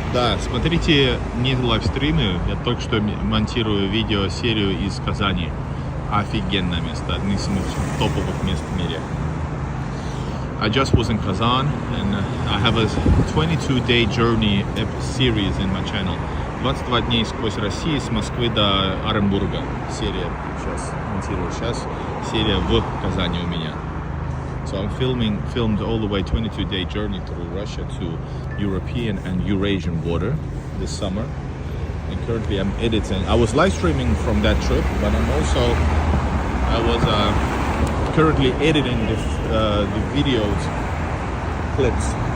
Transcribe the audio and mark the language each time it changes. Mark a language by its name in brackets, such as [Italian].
[Russian] Да, смотрите не лайвстримы, я только что монтирую видео-серию из Казани. Офигенное место, одно из самых топовых мест в мире. [English] I just was in Kazan and I have a 22-day journey series in my channel. [Russian] 22 дней сквозь Россию, с Москвы до Оренбурга. Серия сейчас монтирую. Сейчас серия в Казани у меня. [English] So I'm filmed all the way 22-day journey through Russia to European and Eurasian border this summer. And currently I'm editing. I was live streaming from that trip, but I was currently editing the videos clips.